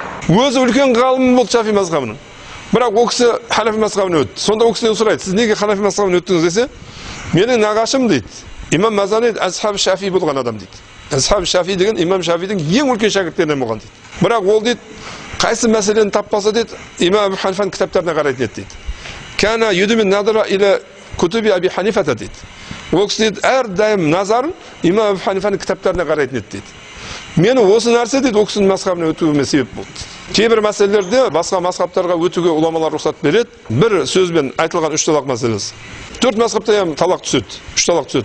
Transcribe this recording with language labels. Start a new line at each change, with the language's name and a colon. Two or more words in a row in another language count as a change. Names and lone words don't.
Kazakh: Өзі үлкен ғалым болды Шафи мазхабының. Бірақ ол кісі Ханафи мазхабына өтті. Сонда ол кісіден сұрайды, сіз неге Ханафи мазхабына өттіңіз десе, менің нағашым дейді, имам Мазани асхаб Шафи болған адам дейді. Ashab Шафи деген имам Шафидің ең үлкен шәкірттерінен болған дейді. Бірақ ол дейді, қайсы мәселені таппаса дейді, имам Абу Ханифаның кітаптарына қарайтын еді дейді.
Arabic: كان يدمن النظر إلى كتب أبي حنيفة дейді.
Kazakh: Ол кісі дейді, әрдайым назарын имам Абу Ханифаның кітаптарына қарайтын еді дейді. Мені осы нәрсе дейді, ол кісінің мазхабына өтуіме себеп болды. Кейбір мәселелерде басқа мазхабтарға өтуге уламалар рұқсат береді. Бір сөзбен айтылған 3 талақ мәселесі. 4 мазхабта талақ түседі, 3 талақ түседі.